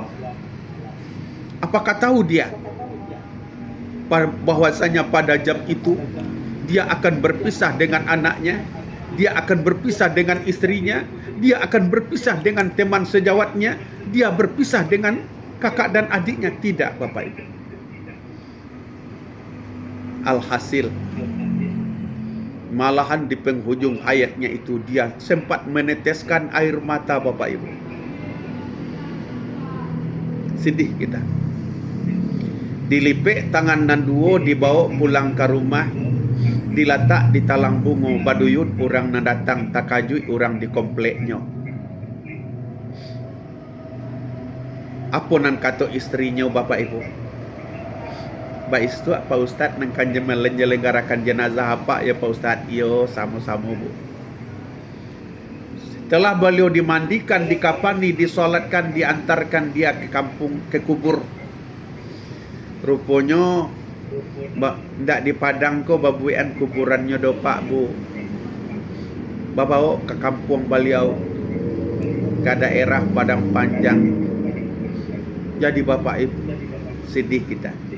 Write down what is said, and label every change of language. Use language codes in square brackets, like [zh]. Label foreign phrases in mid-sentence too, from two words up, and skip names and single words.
[id] Apakah tahu dia bahwasanya pada jam itu dia akan berpisah dengan anaknya, dia akan berpisah dengan istrinya, dia akan berpisah dengan teman sejawatnya, dia berpisah dengan kakak dan adiknya? Tidak Bapak Ibu. Alhasil malahan di penghujung hayatnya itu dia sempat meneteskan air mata Bapak Ibu. Sedih kita. [min] Dilipek tangan nanduo, dibawa pulang ke rumah, diletak di talang bungo baduyut, orang na datang takajui orang di kompleknya. [id] Apa nan kata istrinya Bapak Ibu? Ba istu Pak Ustaz nang kan menyelenggarakan jenazah apa ya Pak Ustaz? Yo sama-sama Bu. Setelah beliau dimandikan, dikafani, disolatkan, diantarkan dia ke kampung, ke kubur. [min] Rupanya ndak di Padang ko babuian kuburannya do Pak Bu. [id] Bawa ke kampung beliau, ke daerah Padang Panjang. Jadi Bapak Ibu, sedih kita.